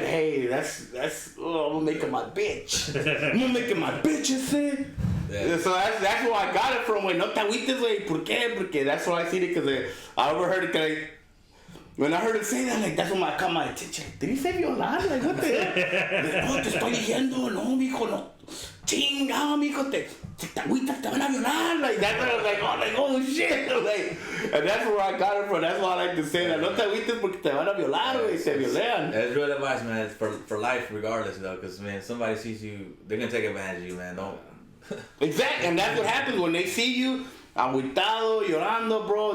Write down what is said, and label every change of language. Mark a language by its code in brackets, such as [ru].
[en] Hey, that's, I'm gonna make him my bitch. I'm gonna make him my bitch, you see? Yeah. So that's where I got it from, güey. [es] No te agüites, güey. ¿Por qué? Porque [en] that's why I seen it, because I overheard it, like, when I heard him say that, like, that's when I caught my attention. Did he say violar? Like, what the hell? [es] No, te estoy diciendo, no, mijo, no. Chingado, mijo, si te agüitas, te van a violar. [en] Like, that's what I was like, oh shit. Like, and that's where I got it from. That's why I like to say that. [es] No te agüites porque te van a violar, güey, se violean. [en] That's real advice, man. It's for life, regardless, though, because, man, somebody sees you, they're going to take advantage of you, man. Don't. Exactly, and that's what happens when they see you, [es] agüitado, llorando, [en] bro.